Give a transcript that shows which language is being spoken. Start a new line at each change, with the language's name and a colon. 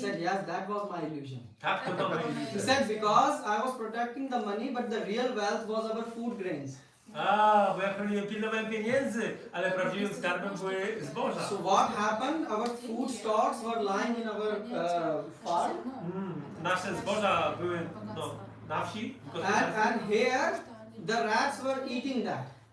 English: said, yes, that was my illusion.
Polish: Tak, to była
English: He
Polish: iluzja.
English: said, because I was protecting the money, but the real wealth was our food grains.
Polish: A, bo ja chroniłem, pilnowałem pieniędzy, ale prawdziwym skarbem były zboża.
English: So what happened? Our food stocks were lying in our farm,
Polish: Nasze zboża były na wsi, w gospodarstwie.
English: and here the rats were eating that.